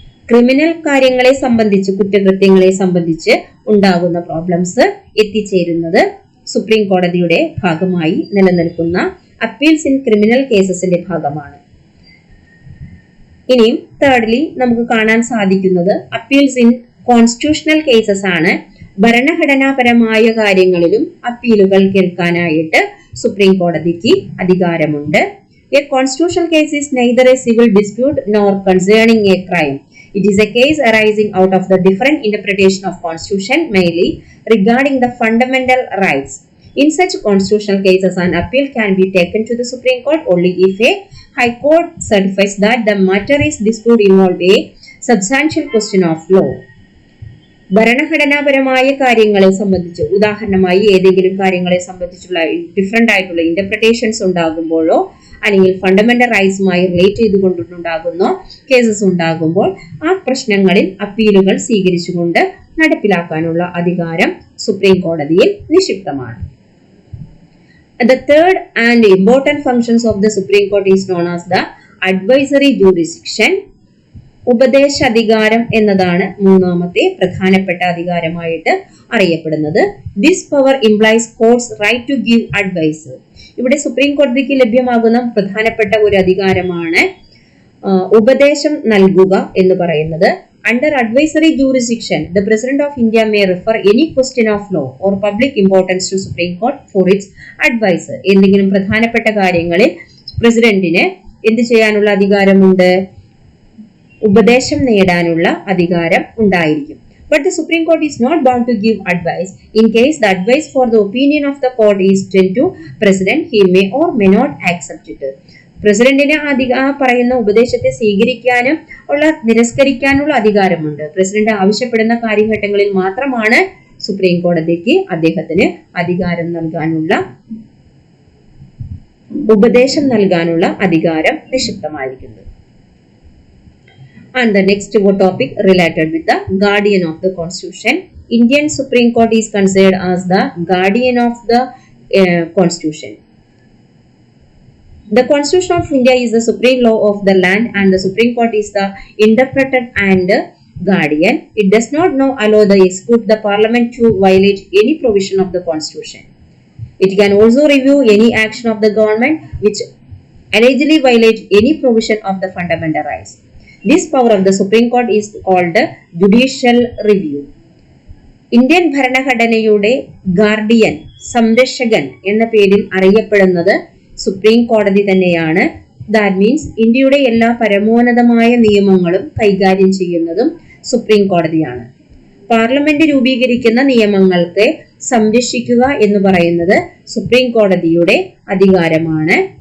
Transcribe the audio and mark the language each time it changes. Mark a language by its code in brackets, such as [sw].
[ml] Criminal കാര്യങ്ങളെ സംബന്ധിച്ച്, കുറ്റകൃത്യങ്ങളെ സംബന്ധിച്ച് ഉണ്ടാകുന്ന പ്രോബ്ലംസ് എത്തിച്ചേരുന്നത് സുപ്രീം കോടതിയുടെ ഭാഗമായി നിലനിൽക്കുന്ന അപ്പീൽസ് ഇൻ ക്രിമിനൽ കേസസിന്റെ ഭാഗമാണ്. ഇനിയും തേർഡ്ലി നമുക്ക് കാണാൻ സാധിക്കുന്നത് അപ്പീൽസ് ഇൻ കോൺസ്റ്റിറ്റ്യൂഷണൽ കേസസ് ആണ്. ഭരണഘടനാപരമായ കാര്യങ്ങളിലും അപ്പീലുകൾ കേൾക്കാനായിട്ട് സുപ്രീം കോടതിക്ക് അധികാരമുണ്ട്. [en] A constitutional case is neither a civil dispute nor concerning a crime. It is a case arising out of the different interpretation of Constitution, mainly regarding the fundamental rights. In such constitutional cases, an appeal can be taken to the Supreme Court only if a High Court certifies that the matter is dispute involved a substantial question of law. [ml] ഭരണഘടനാപരമായ കാര്യങ്ങളെ സംബന്ധിച്ച്, ഉദാഹരണമായി ഏതെങ്കിലും കാര്യങ്ങളെ സംബന്ധിച്ചുള്ള different ആയിട്ടുള്ള interpretations ഉണ്ടാകുമ്പോഴോ അല്ലെങ്കിൽ fundamental റൈറ്റ്സുമായി relate ചെയ്തുകൊണ്ടുണ്ടാകുന്ന cases ഉണ്ടാകുമ്പോൾ ആ പ്രശ്നങ്ങളിൽ അപ്പീലുകൾ സ്വീകരിച്ചുകൊണ്ട് നടപ്പിലാക്കാനുള്ള അധികാരം സുപ്രീം കോടതിയിൽ നിക്ഷിപ്തമാണ്. [en] The third and important functions of the Supreme Court is known as the advisory jurisdiction. [ml] ഉപദേശാധികാരം എന്നതാണ് മൂന്നാമത്തെ പ്രധാനപ്പെട്ട അധികാരമായിട്ട് അറിയപ്പെടുന്നത്. [en] This power implies courts right to give advice. [ml] ഇവിടെ സുപ്രീം കോടതിക്ക് ലഭ്യമാകുന്ന പ്രധാനപ്പെട്ട ഒരു അധികാരമാണ് ഉപദേശം നൽകുക എന്ന് പറയുന്നത്. [en] Under advisory jurisdiction, the President of India may refer any question of law or public importance to Supreme Court for its advice. [ml] എന്തെങ്കിലും പ്രധാനപ്പെട്ട കാര്യങ്ങളിൽ പ്രസിഡന്റിന് എന്ത് ചെയ്യാനുള്ള അധികാരമുണ്ട്? ഉപദേശം നേടാനുള്ള അധികാരം ഉണ്ടായിരിക്കും. [en] But the Supreme Court is not bound to give advice. In case the advice for the opinion of the court is sent to President, he may or may not accept it. [ml] പ്രസിഡന്റിന് പറയുന്ന ഉപദേശത്തെ സ്വീകരിക്കാനും നിരസ്കരിക്കാനുള്ള അധികാരമുണ്ട്. President ആവശ്യപ്പെടുന്ന കാര്യഘട്ടങ്ങളിൽ മാത്രമാണ് supreme കോടതിക്ക് അദ്ദേഹത്തിന് അധികാരം നൽകാനുള്ള, ഉപദേശം നൽകാനുള്ള അധികാരം നിക്ഷിപ്തമായിരിക്കുന്നത്. [en] And the next topic related with the guardian of the Constitution. Indian Supreme Court is considered as the guardian of the Constitution. The Constitution of India is the supreme law of the land and the Supreme Court is the interpreter and guardian. It does not now allow the execute the Parliament to violate any provision of the Constitution. It can also review any action of the government which allegedly violates any provision of the fundamental rights. This power of the Supreme Court is called judicial review. [ml] Indian ഭരണഘടനയുടെ guardian, സംരക്ഷകൻ എന്ന പേരിൽ അറിയപ്പെടുന്നത് supreme കോടതി തന്നെയാണ്. [en] that means [ml] ഇന്ത്യയുടെ എല്ലാ പരമോന്നതമായ നിയമങ്ങളും കൈകാര്യം ചെയ്യുന്നതും സുപ്രീം കോടതിയാണ്. പാർലമെന്റ് രൂപീകരിക്കുന്ന നിയമങ്ങൾക്ക് സംരക്ഷിക്കുക എന്ന് പറയുന്നത് സുപ്രീം കോടതിയുടെ അധികാരമാണ്.